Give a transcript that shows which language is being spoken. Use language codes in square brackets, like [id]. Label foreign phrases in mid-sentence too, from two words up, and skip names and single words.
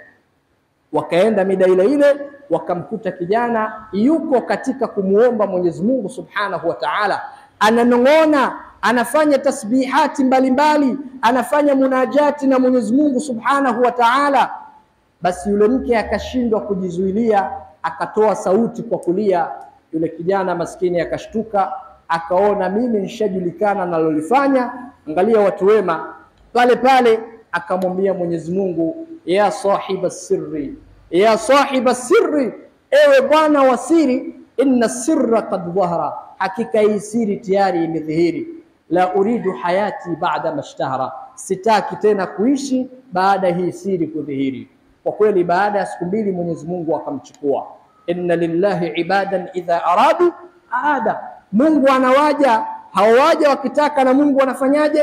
[sw] Wakaenda mida ile ile, wakamkuta kijana yuko katika kumuomba Mwenyezi Mungu [ar] سبحانه وتعالى, [sw] ananong'ona, anafanya tasbihati mbalimbali, anafanya munajati na Mwenyezi Mungu [ar] سبحانه وتعالى. [sw] Basi yule mke akashindwa kujizuilia, akatoa sauti kwa kulia. Yule kijana maskini akashtuka, akaona mimi nishajulikana nalolifanya. Angalia watu wema, pale pale akamwambia Mwenyezi Mungu, [ar] يا صاحب السر، يا صاحب السر, [sw] ewe bwana wa siri, [ar] إن السر قد ظهر, [sw] hakika hii siri tayari imedhihiri. [ar] لا أريد حياتي بعد ما اشتهر, [sw] sitaki tena kuishi baada hii siri kudhihiri. Kwa kweli baada ya siku mbili Mwenyezi Mungu akamchukua. [ar] إن لله عبادا إذا أرادوا أراد, [sw] Mungu anawaja, hawaja wakitaka, na Mungu anafanyaje?